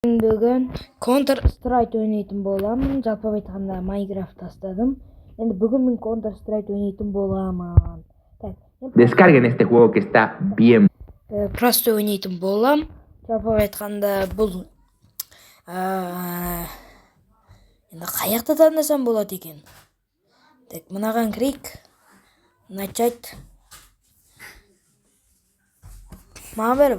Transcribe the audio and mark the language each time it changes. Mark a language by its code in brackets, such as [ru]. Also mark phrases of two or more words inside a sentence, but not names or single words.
[kk] бүгін Counter Strike ойнайтын боламын. Жалпы айтқанда Minecraft тастадым. Енді бүгін мен Counter Strike ойнайтын боламын. Так, [es] Descarguen este juego que está bien. [kk] Просто ойнайтын болам. Жалпы айтқанда бұл енді қаяқта таңдасам болады екен. Так, мынаған кірейік. Начать. Маған бәрібір.